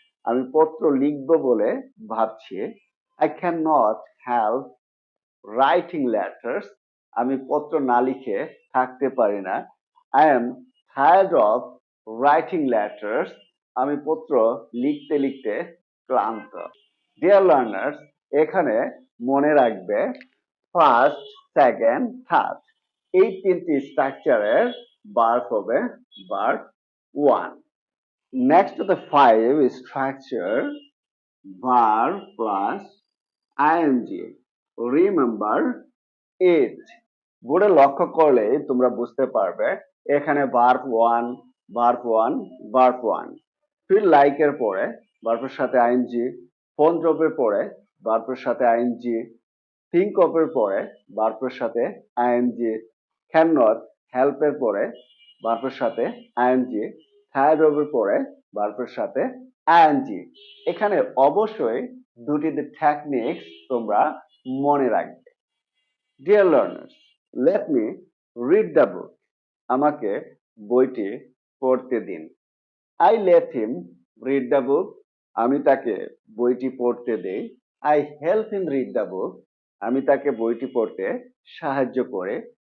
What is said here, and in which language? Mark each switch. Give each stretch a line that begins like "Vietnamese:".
Bangla: আমি পত্র লিখব বলে ভাবছি।
English: I cannot help writing letters.
Bangla: আমি পত্র না লিখে থাকতে পারি না।
English: I am tired of writing letters.
Bangla: আমি পত্র লিখতে লিখতে ক্লান্ত।
English: Dear learners,
Bangla: এখানে মনে রাখবে ফার্স্ট, সেকেন্ড, থার্ড এই তিনটি স্ট্রাকচারের ভার্ব হবে verb 1.
English: Next to the 5 structure, verb plus ing. Remember it.
Bangla: বোর্ডে লক্ষ্য করলে তোমরা বুঝতে পারবে এখানে verb 1, verb 1, verb 1. feel like এর পরে ভার্বের সাথে ing, fond of এর পরে ভার্বের সাথে ing, think of এর পরে ভার্বের সাথে ing, cannot help এর পরে ভার্বের সাথে ing, tired of এর পরে ভার্বের সাথে ing. এখানে অবশ্যই দুটি টেকনিক্স তোমরা মনে রাখবে।
English: Dear learners, let me read the book.
Bangla: আমাকে বইটি পড়তে দিন।
English: I let him read the book.
Bangla: আমি তাকে বইটি পড়তে দেই।
English: I help him read the book.
Bangla: আমি তাকে বইটি পড়তে সাহায্য করে।